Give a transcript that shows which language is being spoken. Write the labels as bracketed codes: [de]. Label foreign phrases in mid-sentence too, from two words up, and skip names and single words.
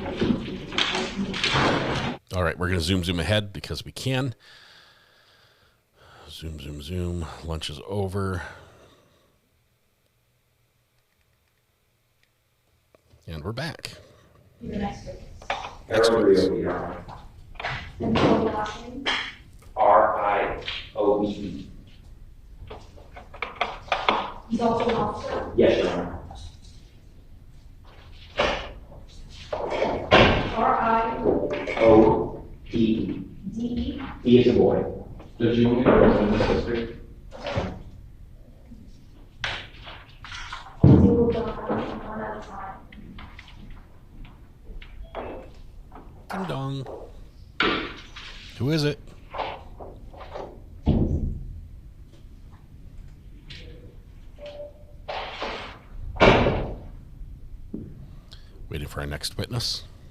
[en] All right, we're going to zoom ahead because we can. Zoom. Lunch is over. And we're back. Your next week. Next week. And your last name? R-I-O-E-E. He's also an officer? Yes, Your Honor. R-I-O-E-E. D-E? E is a boy. Did you want me to open this history? One at a time. Ding dong. Who is it? Waiting for our next witness.